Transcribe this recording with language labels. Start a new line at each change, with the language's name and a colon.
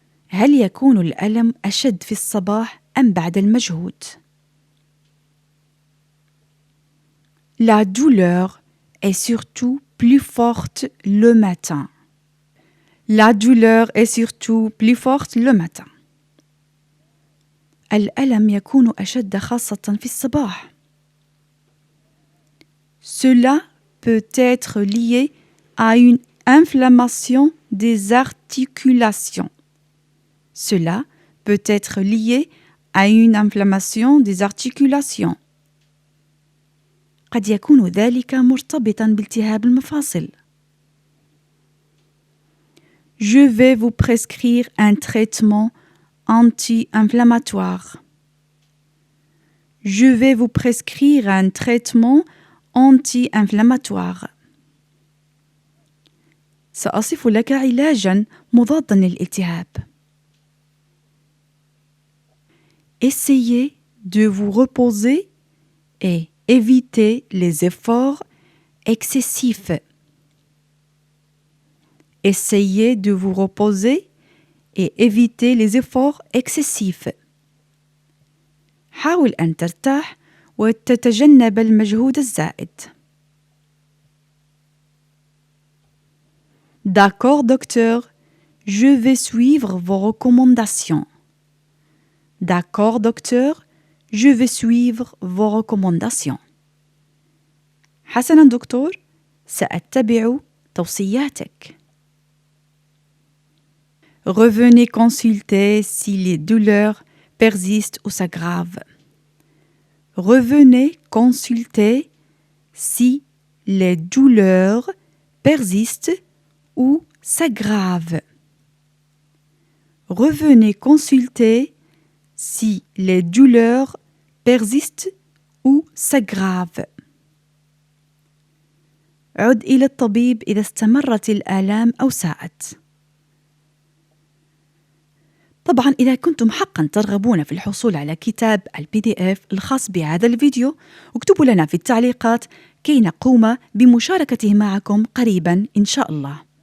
Arabic: هل يكون الألم أشد في الصباح أم بعد المجهود؟
French: La douleur est surtout plus forte le matin. La douleur est surtout plus forte le matin.
Arabic: الألم يكون أشد خاصة في الصباح.
French: Cela peut être lié à une inflammation des articulations. Cela peut être lié à une inflammation des articulations.
Arabic: قد يكون ذلك مرتبطا بالتهاب المفاصل.
French: Je vais vous prescrire un traitement anti-inflammatoire. Je vais vous prescrire un traitement anti-inflammatoire.
Arabic: سأصف لك علاجا مضادا للالتهاب.
French: Essayez de vous reposer et évitez les efforts excessifs. Essayez de vous reposer et évitez les efforts excessifs.
Arabic: حاول أن ترتاح وتتجنب المجهود الزائد.
French: D'accord, docteur. Je vais suivre vos recommandations. D'accord, docteur. Je vais suivre vos recommandations.
Arabic: حسناً دكتور، سأتبع توصياتك.
French: Revenez consulter si les douleurs persistent ou s'aggravent. Revenez consulter si les douleurs persistent ou s'aggravent. Revenez consulter si les douleurs persistent ou s'aggravent.
Arabic: عد إلى الطبيب إذا استمرت الآلام أو ساءت. طبعا إذا كنتم حقا ترغبون في الحصول على كتاب الPDF الخاص بهذا الفيديو، اكتبوا لنا في التعليقات كي نقوم بمشاركته معكم قريبا إن شاء الله.